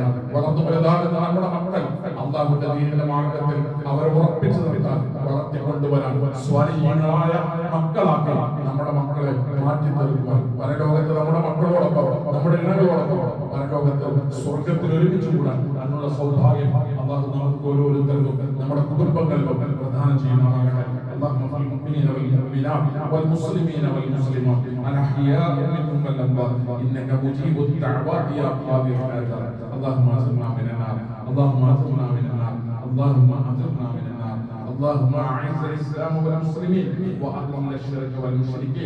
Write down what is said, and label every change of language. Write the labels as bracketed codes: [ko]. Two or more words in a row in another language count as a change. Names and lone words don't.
[ml] വളർന്നു വലുതാകുന്ന നമ്മുടെ മക്കൾ അള്ളാഹുവിന്റെ ദീനിന്റെ മാർഗത്തിൽ അവരെ ഉറപ്പിച്ചു നിർത്താൻ, വളർത്തിക്കൊണ്ടുവരാൻ സ്വാലിഹീങ്ങളായ മക്കളാക്കി നമ്മുടെ മക്കളെ മാറ്റി തീർക്കുവാൻ, പരലോകത്ത് നമ്മുടെ മക്കളോടൊപ്പം, നമ്മുടെ ഇണകളോടൊപ്പം പരലോകത്ത് സ്വർഗത്തിൽ ഒരുമിച്ച് കൂടാൻ അതിനുള്ള സൗഭാഗ്യം അള്ളാഹു നമുക്ക് ഓരോരുത്തർക്കും നമ്മുടെ കുടുംബങ്ങൾക്കും പ്രദാനം ചെയ്യുമാറാകട്ടെ. [ar] اللهم في المؤمنين والمؤمنات والمسلمين والمسلمات الأحياء منهم والأموات إنك مجيب الدعوات يا قاضي الحاجات. اللهم أجرنا من النار، اللهم أجرنا من النار، اللهم أجرنا من النار. اللهم أعز الإسلام والمسلمين وأذل الشرك والمشركين.